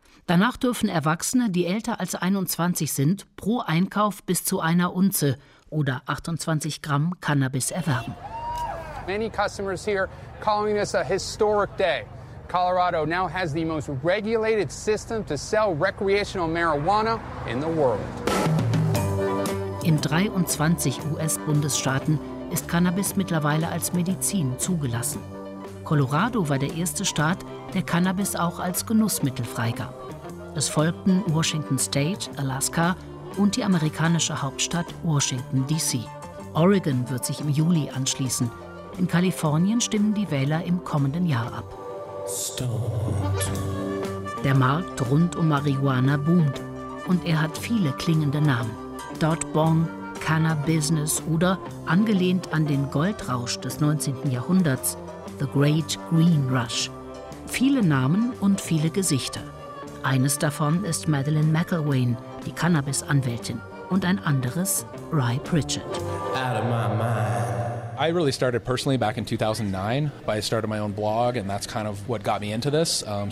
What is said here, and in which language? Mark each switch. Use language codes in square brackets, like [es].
[de] Danach dürfen Erwachsene, die älter als 21 sind, pro Einkauf bis zu einer Unze oder 28 Gramm Cannabis erwerben. [en] Many customers here calling this a historic day. Colorado now has the most regulated system to sell recreational marijuana in the world. [de] In 23 US-Bundesstaaten ist Cannabis mittlerweile als Medizin zugelassen. Colorado war der erste Staat, der Cannabis auch als Genussmittel freigab. Es folgten Washington State, Alaska und die amerikanische Hauptstadt Washington DC. Oregon wird sich im Juli anschließen. In Kalifornien stimmen die Wähler im kommenden Jahr ab. Start. Der Markt rund um Marihuana boomt. Und er hat viele klingende Namen. Dot Bong, Cannabusiness oder, angelehnt an den Goldrausch des 19. Jahrhunderts, The Great Green Rush. Viele Namen und viele Gesichter. Eines davon ist Madeleine McIlwain, die Cannabis-Anwältin. Und ein anderes, Rye Pritchett. [en] Out of my mind. I really started personally back in 2009, but I started my own blog, and that's kind of what got me into this.